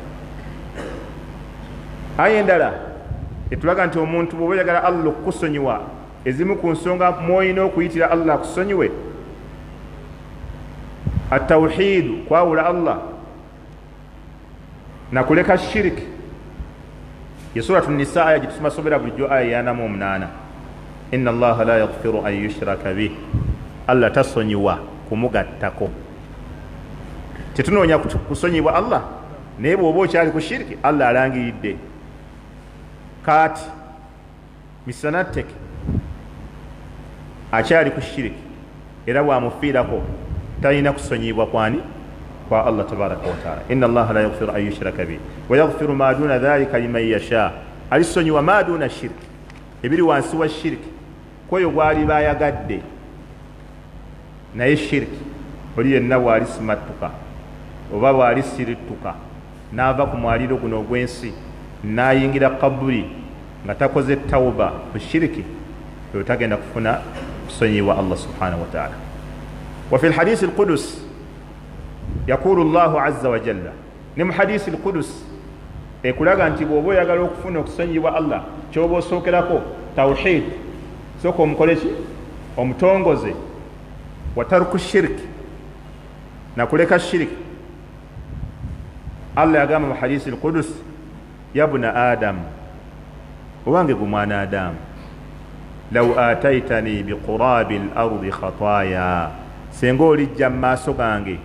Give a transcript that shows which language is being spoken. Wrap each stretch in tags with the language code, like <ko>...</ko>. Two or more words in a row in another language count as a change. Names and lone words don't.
<lg>aya endala etulaga nti omuntu bw'oba oyagala Allah okukusonyiwa ezimu ku nsonga mwolina okuyitira Allah akusonyiwe atawhidu kwawula Allah nakuleka shiriki. ye suratu Nisaa aya gitusomasomera bulijjo aya 48</lg> <ar>إن الله لا يغفر أن يشرك به</ar> <lg>Allah tasonyiwa kumugattako. tetunoonya kusonyibwa Allah naye bw'oba okyali ku shiriki Allah alangiridde kati misanatteke akyali ku shiriki era bwamufiirako talina kusonyibwa kwani kwa Allah</lg> <ar>تبارك وتعالى. إن الله لا يغفر أن يشرك به ويغفر ما دون ذلك لمن يشاء.</ar> <lg>alisonyiwa</lg> <ar>ما دون</ar> <lg>shiriki ebiri wansi wa shiriki kwoyo gwali bayagadde naye shiriki oli yenna bw'alisimattuka oba bw'alisirittuka n'ava ku mwaliro guno ogw'ensi n'ayingira kabuli nga takoze tawuba ku shiriki oyo tagenda kufuna kusonyibwa Allah</lg> <ar>سبحانه وتعالى. وفي الحديث القدسي يقول الله عز وجل</ar> <lg>ne mu</lg> <ar>الحديث القدسي</ar> <lg>ekulaga nti bw'oba oyagala okufuna okusonyibwa Allah kyoba osookerako tawhid sooka omukoleki omutongoze</lg> <ar>وترك الشرك</ar> <lg>nakuleka shiriki. Allah yagamba mu</lg> <ar>الحديث القدسي يا ابن آدم</ar> <lg>owange gu mwana adamu</lg> <ar>لو أتيتني بقراب الأرض خطايا</ar> <lg>senga olijja mu maaso gange</lg>